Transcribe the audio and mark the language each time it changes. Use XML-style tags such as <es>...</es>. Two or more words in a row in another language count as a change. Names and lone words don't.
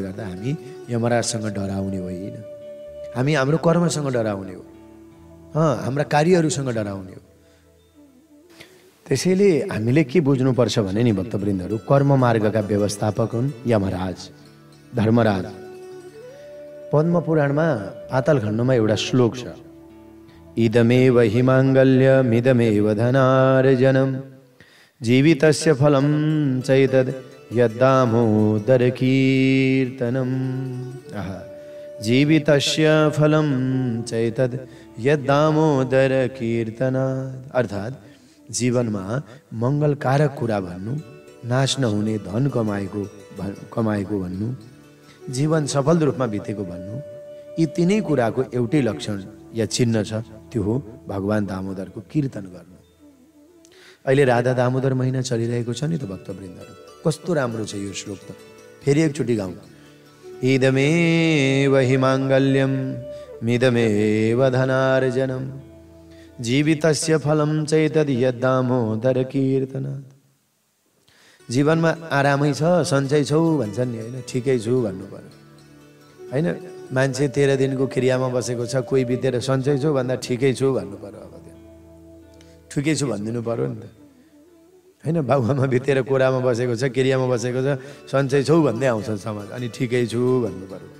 <ne>गर्दा हामी यमराजसँग डराउने होइन हामी हाम्रो कर्मसँग डराउने हो हाम्रा कार्यहरूसँग डराउने हो त्यसैले हामीले के बुझ्नुपर्छ भने नि भक्तवृन्दहरू कर्म मार्गका व्यवस्थापक हुन् यमराज धर्मराज पद्म पुराणमा पाताल खण्डमा एउटा श्लोक छ</ne> <sa>इदमेव हि माङ्गल्यमिदमेव धनार्जनम् जीवितस्य फलं चैतद् यद्दामोदरकीर्तनम् जीवितस्य फलं चैतद् यद्दामोदरकीर्तनात्</sa> <ne>अर्थात् जीवनमा मङ्गलकारक कुरा भन्नु नाश नहुने धन कमाएको भन्नु जीवन सफल रूपमा बितेको भन्नु यी तीनै कुराको एउटै लक्षण या चिन्ह छ त्यो हो भगवान दामोदरको कीर्तन गर्नु अहिले राधा दामोदर महिना चलिरहेको छ नि त भक्तवृन्दहरू कस्तो राम्रो छ यो श्लोक त फेरि एकचोटि गाउँ</ne> <sa>इदमेव हि माङ्गल्यम् मिदमेव धनार्जनम् जीवितस्य फलं चैतद् यद्दामोदर कीर्तनात्</sa> <ne>जीवनमा आरामै छ सन्चै छौ भन्छन् नि होइन ठिकै छु भन्नु पर्यो होइन मान्छे 13 दिनको क्रियामा बसेको छ कोही बितेर सन्चै छु भन्दा ठिकै छु भन्नु पर्यो अब त्यो ठिकै छु भनिदिनु पर्यो नि त होइन बाबुआमा बितेर कोरामा बसेको छ क्रियामा बसेको छ सन्चै छौ भन्दै आउँछ समाज अनि ठिकै छु भन्नु पर्यो</ne>